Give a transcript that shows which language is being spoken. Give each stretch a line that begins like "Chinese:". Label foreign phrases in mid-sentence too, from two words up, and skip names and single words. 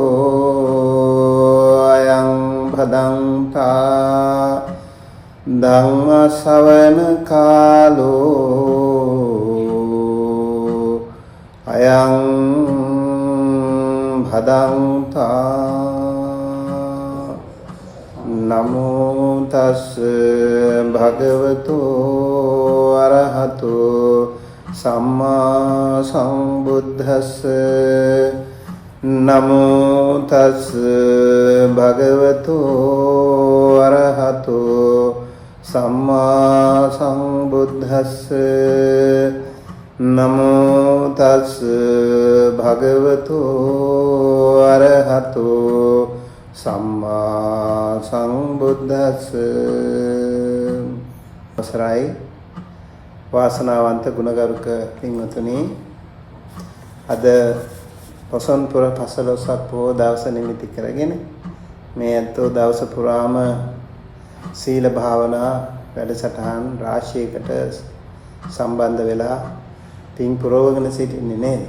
Pali: अयं भदन्ता धम्म सवन कालो अयं भदन्ता नमो तस् भगवतो अरहतो सम्मा सम्बुद्धस्स नमो तस् भगवतो अरहतो सम्मा सम्बुद्धस्स नमो तस् भगवतो अरहतो සම්මා සම්බුද්දස්ස.
Sinhala: අවසරයි වාසනාවන්ත ගුණගරුක පින්වතුනි, අද පොසොන්පුර පසළොස්වක පොහොය දවස නිමිති කරගෙන මේ අතෝ දවස පුරාම සීල භාවනා වැඩසටහන් රාශියකට සම්බන්ධ වෙලා පින් පුරවගෙන සිටින්නේ නේද?